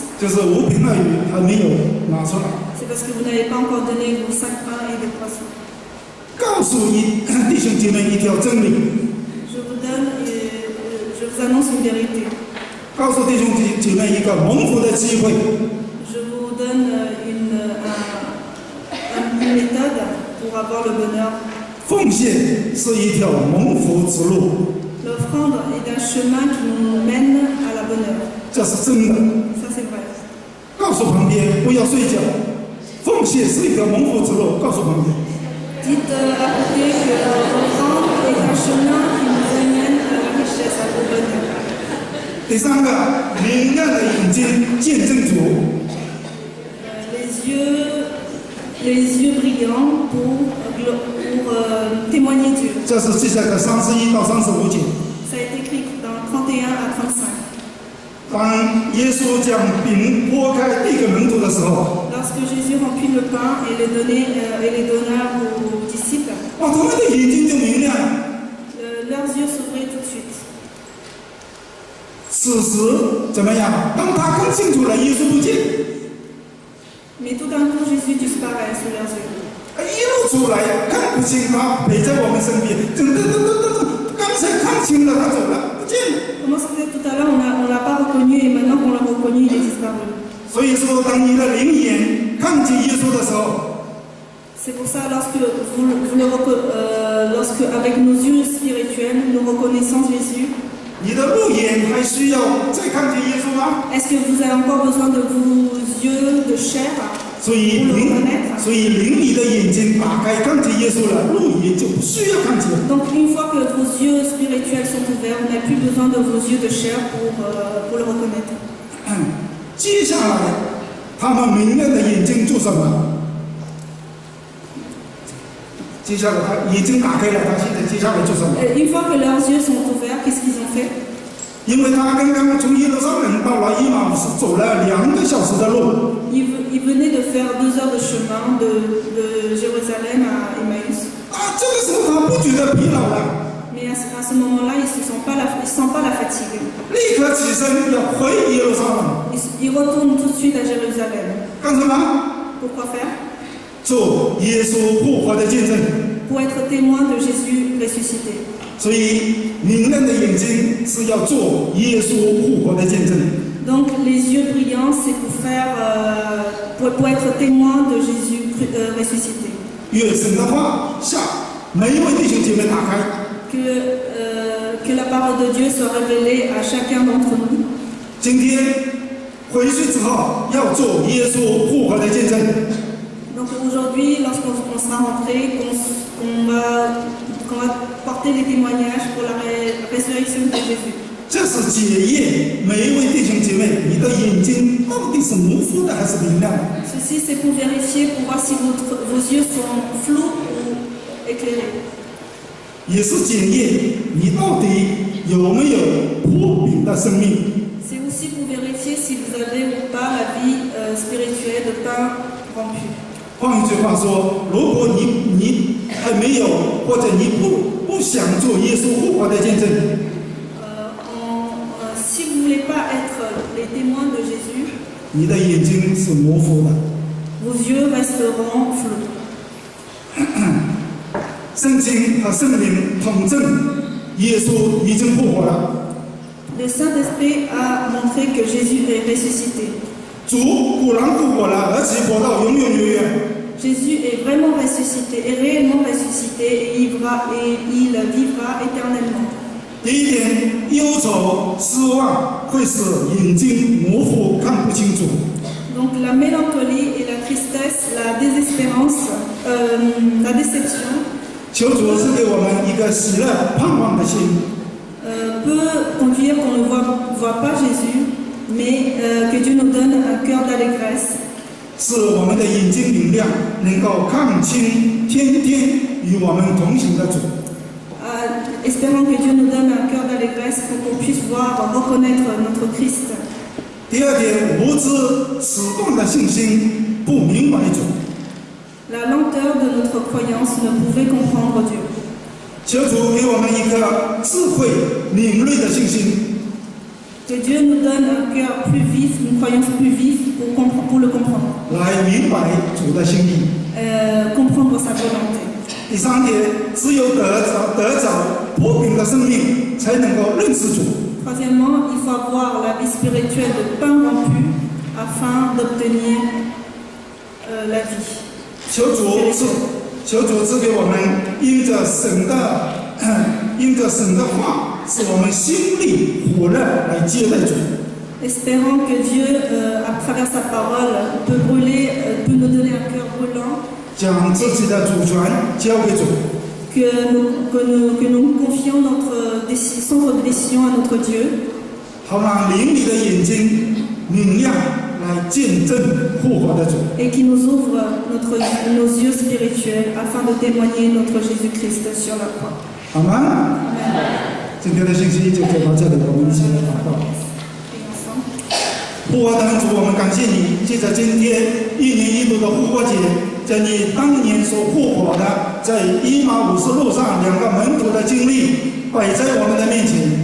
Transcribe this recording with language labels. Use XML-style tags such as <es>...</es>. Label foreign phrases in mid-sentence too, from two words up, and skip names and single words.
<zh>就是5饼2鱼还没有拿出来。</zh> <fr>C'est parce que vous n'avez pas encore donné vos 5 pains et 2 poissons.</fr> <zh>告诉你弟兄姐妹一条真理，</zh> <fr>Je vous annonce une vérité.</fr> <zh>告诉弟兄姐妹一个蒙福的机会。</zh> <fr>Je vous donne une méthode pour avoir le bonheur.</fr> <zh>奉献是一条蒙福之路，</zh> <fr>L'offrande est un chemin qui nous mène à la bonheur.</fr> <zh>这是真的。</zh> <fr>Ça, c'est vrai.</fr> <zh>告诉旁边不要睡觉，奉献是一条蒙福之路。告诉旁边。</zh> <fr>Dites à côté que l'offrande est un chemin qui nous amène à la richesse, au bonheur.</fr> <zh>第三个，明亮的眼睛见证主。</zh> <fr>Les yeux brillants pour témoigner Dieu.</fr> <zh>这是记载的31到35节。</zh> <fr>Ça a été écrit dans 31 à 35.</fr> <zh>当耶稣将饼拨开递给门徒的时候，</zh> <fr>Lorsque Jésus remplit le pain et les donna aux disciples,</fr> <zh>哇，他们的眼睛就明亮。</zh> <fr>leurs yeux s'ouvraient tout de suite.</fr> <zh>此时怎么样？当他看清楚了，耶稣不见，</zh> <fr>Mais tout d'un coup, Jésus disparaît sous leurs yeux.</fr> <zh>一路出来看不清他陪在我们身边，刚才看清了他走了，不见了。</zh> <fr>Comment c'était tout à l'heure, on l'a pas reconnu et maintenant qu'on l'a reconnu, il est disparu.</fr> <zh>所以说，当你的灵眼看见耶稣的时候，</zh> <fr>C'est pour ça, lorsque avec nos yeux spirituels, nous reconnaissons Jésus,</fr> <zh>你的肉眼还需要再看见耶稣吗？</zh> <fr>est-ce que vous avez encore besoin de vos yeux de chair</fr> <zh>所以</zh> <fr>pour le reconnaître?</fr> <zh>灵里的眼睛打开，看见耶稣了，肉眼就不需要看见。</zh> <fr>Donc une fois que vos yeux spirituels sont ouverts, on n'a plus besoin de vos yeux de chair pour le reconnaître.</fr> <zh>接下来，他们明亮的眼睛做什么？接下来他眼睛打开了，他现在接下来做什么？</zh> <fr>Une fois que leurs yeux sont ouverts, qu'est-ce qu'ils ont fait?</fr> <zh>因为他刚刚从耶路撒冷到了以马忤斯，走了2个小时的路。</zh> <fr>Ils venaient de faire 2 heures de chemin de Jérusalem à Emmaüs.</fr> <zh>这个时候他不觉得疲劳了，</zh> <fr>Mais à ce moment-là, ils ne sentent pas la fatigue.</fr> <zh>立刻起身要回耶路撒冷。</zh> <fr>Ils retournent tout de suite à Jérusalem.</fr> <zh>干什么？</zh> <fr>Pourquoi faire?</fr> <zh>做耶稣复活的见证。</zh> <fr>Pour être témoin de Jésus ressuscité.</fr> <zh>所以明亮的眼睛是要做耶稣复活的见证。</zh> <fr>Donc les yeux brillants, c'est pour être témoin de Jésus ressuscité.</fr> <zh>愿神的话向每一位弟兄姐妹打开。</zh> <fr>Que la parole de Dieu soit révélée à chacun d'entre nous.</fr> <zh>今天回去之后要做耶稣复活的见证。</zh> <fr>Donc aujourd'hui, lorsqu'on sera rentré, qu'on va porter les témoignages pour la résurrection de Jésus.</fr> <zh>这是检验每一位弟兄姐妹，你的眼睛到底是模糊的还是明亮的？</zh> <fr>Ceci, c'est pour vérifier, pour voir si vos yeux sont flous ou éclairés.</fr> <zh>也是检验你到底有没有破饼的生命。</zh> <fr>C'est aussi pour vérifier si vous avez ou pas la vie spirituelle de pain rompu.</fr> <zh>换一句话说，如果你还没有，或者你不想做耶稣复活的见证，</zh> <fr>Si vous ne voulez pas être les témoins de Jésus,</fr> <zh>你的眼睛是模糊的。</zh> <fr>vos yeux resteront flous.</fr> <zh>圣经和圣灵统证，耶稣已经复活了。</zh> <fr>Le Saint-Esprit a montré que Jésus est ressuscité.</fr> <zh>主果然复活了，而且活到永永远远。</zh> <fr>Jésus est vraiment ressuscité, est réellement ressuscité et il vivra éternellement.</fr> <zh>第一点，忧愁、失望会使眼睛模糊，看不清楚。</zh> <fr>Donc la mélancolie et la tristesse, la désespérance, la déception</fr> <zh>求主赐给我们一个喜乐、盼望的心，</zh> <fr>peut conduire qu'on ne voit pas Jésus, mais que Dieu nous donne un cœur d'allégresse,</fr> <zh>使我们的眼睛明亮，能够看清天天与我们同行的主。</zh> <fr>espérant que Dieu nous donne un cœur d'allégresse pour qu'on puisse voir, reconnaître notre Christ.</fr> <zh>第二点，无知迟钝的信心，不明白主。</zh> <fr>La lenteur de notre croyance ne pouvait comprendre Dieu.</fr> <zh>求主给我们一颗智慧、敏锐的信心，</zh> <fr>Que Dieu nous donne un cœur plus vif, une croyance plus vive pour le comprendre.</fr> <zh>来明白主的心意。</zh> <fr>Comprendre sa volonté.</fr> <zh>第三点，只有得着破饼的生命，才能够认识主。</zh> <fr>Troisièmement, il faut avoir la vie spirituelle de pain rompu afin d'obtenir la vie.</fr> <zh>求主赐给我们因着神的话，使我们心里火热来接待主。</zh> <fr>Espérant que Dieu, à travers sa parole, peut nous donner un cœur brûlant,</fr> <zh>将自己的主权交给主。</zh> <fr>que nous confions notre centre de décision à notre Dieu.</fr> <zh>好让灵里的眼睛明亮，来见证复活的主。</zh> <fr>Et qui nous ouvre nos yeux spirituels afin de témoigner notre Jésus-Christ sur la croix.</fr> <zh>好吗？今天的信息就讲到这里，我们一起来祷告。复活的主，我们感谢你，借着今天1年1度的复活节，将你当年所复活的，在以马五斯路上2个门徒的经历摆在我们的面前。</zh>